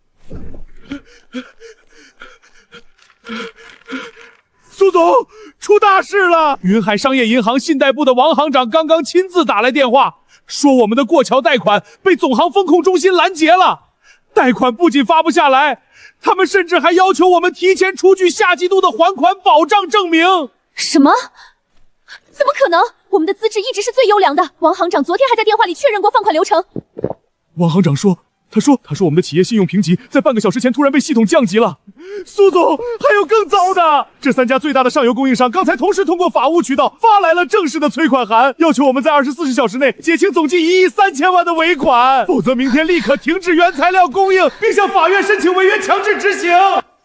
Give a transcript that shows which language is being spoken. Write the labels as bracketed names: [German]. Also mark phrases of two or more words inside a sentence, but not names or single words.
[Chinese] 蘇總，出大事了！雲海商業銀行信貸部的王行長剛剛親自打來電話，說我們的過橋貸款被總行風控中心攔截了，貸款不僅發不下來，他們甚至還要求我們提前出具下季度的還款保障證明。什麼？怎么可能？我们的资质一直是最優良的，王行長昨天還在電話裡確認過放款流程。王行長說，他說我們的企業信用評級在半個小時前突然被系統降級了。蘇總，還有更糟的，這3家最大的上游供應商剛才同時通過法務渠道發來了正式的催款函，要求我們在24小時內結清總計1億3千萬的尾款，否則明天立刻停止原材料供應，並向法院申請違約強制執行。